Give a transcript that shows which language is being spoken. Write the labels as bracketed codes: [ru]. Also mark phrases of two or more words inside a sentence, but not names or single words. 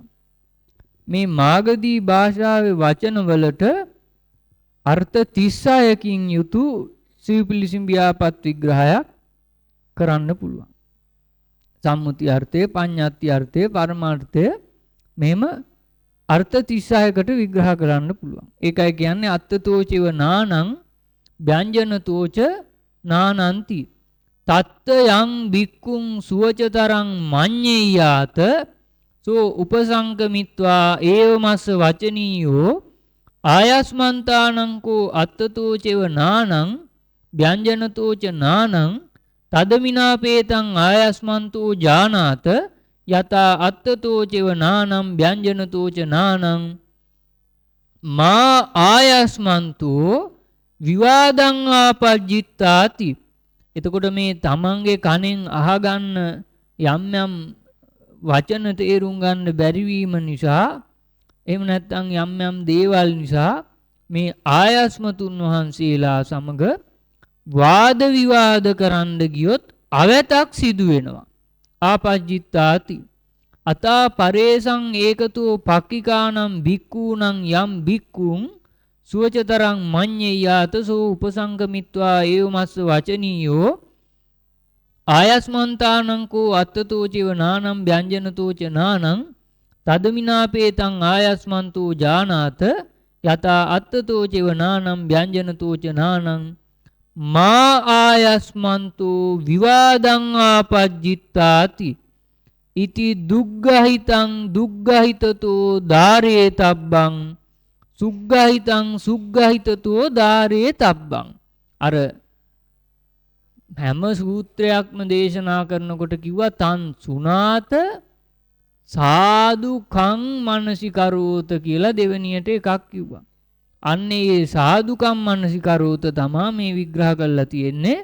[si] මේ මාගදී භාෂාවේ වචන වලට අර්ථ 36කින් යුතු සිව්පිලිසිම් ව්‍යාපත් විග්‍රහයක් කරන්න පුළුවන්. සම්මුති අර්ථය, පඤ්ඤාති අර්ථය, පරමාර්ථය මෙහෙම අර්ථ 36කට විග්‍රහ කරන්න පුළුවන්. ඒකයි කියන්නේ [pi] අත්තතෝචව නානං ව්‍යංජනතෝච නානන්ති. තත්ත යං බික්කුං සුවචතරං මඤ්ඤේයාත සෝ උපසංගමිත්වා ඒවමස්ස වචනීයෝ ආයස්මන්තානංකෝ අත්තතෝචව නානං ව්‍යංජනතෝච නානං තදමිනාපේතං ආයස්මන්තෝ ජානාත යතා අත්තතෝචව නානම් ව්‍යංජනතෝච නානං මා ආයස්මන්තෝ විවාදං ආපජ්ජිත්තාති. [si] එතකොට මේ තමන්ගේ කනෙන් අහගන්න යම් යම් වචන තේරුම් ගන්න බැරි වීම නිසා, එහෙම නැත්නම් යම් යම් දේවල් නිසා මේ ආයස්මතුන් වහන්සේලා සමග වාද විවාද කරන්න ගියොත් අවතක් සිදු වෙනවා. [pi] ආපජ්ජිත්තාති. අතා පරේසං ඒකතෝ පක්ඛිකානම් භික්ඛූනම් යම් භික්ඛුං සුවචතරං මඤ්ඤේයාත සෝ උපසංගමිත්වා ඒවමස්ස වචනීයෝ ආයස්මන්තානංකෝ අත්තතෝචව නානම් ව්‍යංජනතෝච නානං තදමිනාපේතං ආයස්මන්තෝ ජානාත යතා අත්තතෝචව නානම් ව්‍යංජනතෝච නානං මා ආයස්මන්තෝ විවාදං ආපජ්ජිත්තාති. ඉති දුග්ගහිතං දුග්ගහිතතෝ ධාරේ තබ්බං සුග්ගහිතං සුග්ගහිතතෝ ධාරේ තබ්බං. [si] අර හැම සූත්‍රයක්ම දේශනා කරනකොට කිව්වා [pi] තන් සුනාත සාදුකං මනසිකරෝත [si] කියලා දෙවෙනියට එකක් කිව්වා. අන්න ඒ [pi] සාදුකම් මනසිකරෝත [si] තමා මේ විග්‍රහ කරලා තියෙන්නේ.